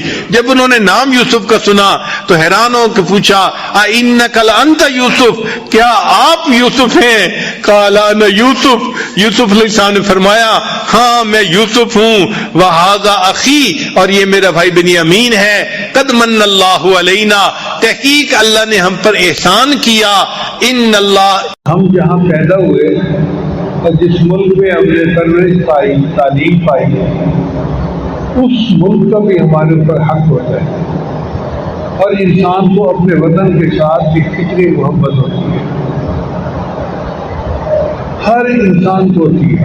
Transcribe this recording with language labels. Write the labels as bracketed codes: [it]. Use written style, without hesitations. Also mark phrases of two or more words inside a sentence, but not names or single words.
[ur] جب انہوں نے نام یوسف کا سنا تو حیران ہو کے پوچھا [ar] اِنَّکَ لَأَنْتَ یوسف، [ur] کیا آپ یوسف ہیں؟ [ar] قَالَ أَنَا یوسف، [ur] یوسف علیہ السلام نے فرمایا ہاں میں یوسف ہوں. [ar] وَهَذَا أَخِي، [ur] اور یہ میرا بھائی بنیامین ہے. [ar] قَدْ مَنَّ اللَّهُ عَلَيْنَا، [ur] تحقیق اللہ نے ہم پر احسان کیا. [ar] ان اللہ، [ur] ہم جہاں پیدا ہوئے اور جس ملک میں ہم نے پرورش پائی، تعلیم پائی، اس ملک کا بھی ہمارے اوپر حق ہوتا ہے. اور انسان کو اپنے وطن کے ساتھ بھی کتنی محبت ہوتی ہے، ہر انسان کو ہوتی ہے.